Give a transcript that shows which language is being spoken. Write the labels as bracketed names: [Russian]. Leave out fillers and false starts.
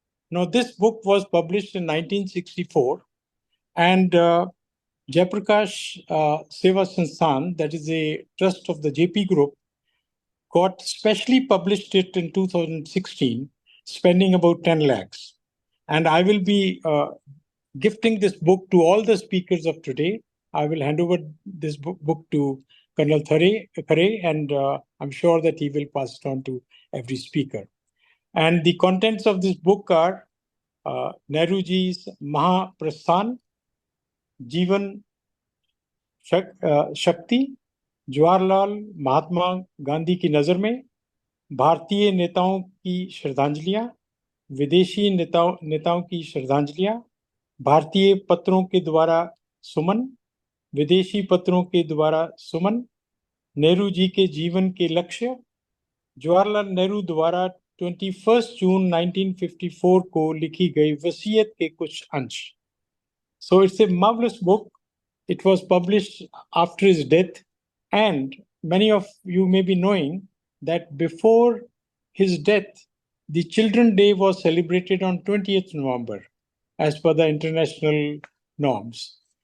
[English] Now, this book was published in 1964, and Jayaprakash Seva Sansthan, that is a trust of the JP Group, got specially published it in 2016, spending about 10 lakhs. And I will be gifting this book to all the speakers of today. I will hand over this book to Colonel Khare, and I'm sure that he will pass it on to every speaker. And the contents of this book are [Hindi] Nehruji's Mahaprasthan, Jeevan Shakti, Jawaharlal Mahatma Gandhi की नजर में, भारतीय नेताओं की श्रद्धांजलियां, विदेशी नेताओं की श्रद्धांजलियां, भारतीय पत्रों के द्वारा सुमन, विदेशी पत्रों के द्वारा सुमन, नेहरू जी के जीवन के लक्ष्य, जवाहरलाल नेहरू द्वारा 21 जून 1954 को लिखी गई वसीयत के कुछ अंश. [English] So it's a marvelous book. It was published after his death, and many of you may be knowing that before his death, the Children's Day was celebrated on 20th November as per the international norms.